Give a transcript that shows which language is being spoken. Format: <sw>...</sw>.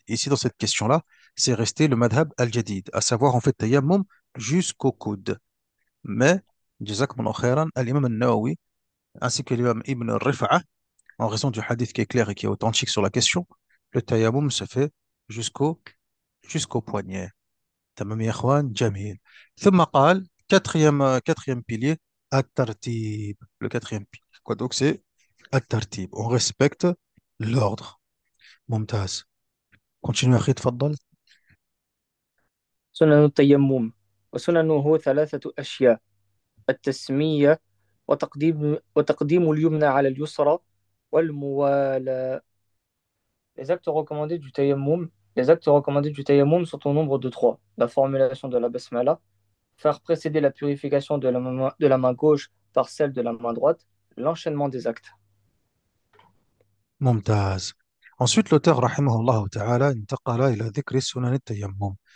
<fr>Ici, dans cette question-là, c'est resté le madhab al-jadid, à savoir en fait tayammum jusqu'au coude. Mais, jazakumullah khairan, l'imam al-Nawawi, ainsi que l'imam Ibn Rif'a, en raison du hadith qui est clair et qui est authentique sur la question, le tayammum se fait jusqu'au jusqu'au poignet.</fr> <ar>تمام يا إخوان جميل. ثم قال</ar> <fr>quatrième pilier</fr> <ar>الترتيب.</ar> <fr>Le quatrième pilier quoi donc c'est الترتيب. On respecte l'ordre. ممتاز.</fr> <ar>Continue أخي تفضل. سنن التيمم وسننه ثلاثة أشياء: التسمية، وتقديم اليمنى على اليسرى، والموالاة.</ar> <fr>Les actes recommandés du tayammum, les actes recommandés du tayammum sont au nombre de trois: la formulation de la basmala, faire précéder la purification de la main gauche par celle de la main droite, l'enchaînement des actes. ممتاز. Ensuite, l'auteur, rahimahullah ta'ala,</fr> <ar>intaqala ila dhikri sunan al-tayammum.</ar>